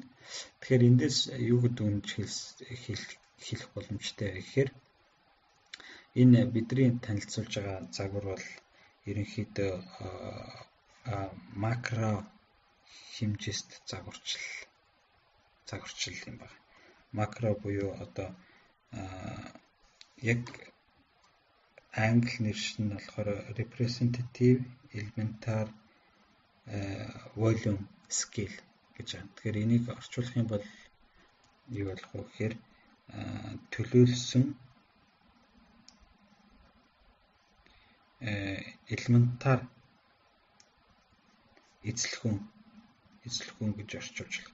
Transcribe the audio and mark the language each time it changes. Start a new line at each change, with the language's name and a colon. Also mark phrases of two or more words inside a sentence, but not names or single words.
Mongolian: Тэгэхээр эндээс юу гэдэг нь хэлэх боломжтой вэ гэхээр энэ бидний танилцуулж байгаа загвар бол ерөнхийдөө макро хэмжээст загварчил юм байна. Макро буюу одоо яг англи нэршил нь болохоор
English: representative elementary volume scale
Mongolian: гэж байна. Тэгэхээр энийг орчуулах юм бол юу болох вэ гэхээр төлөөлсөн элементар эзлэхүүн гэж орчуулж байна.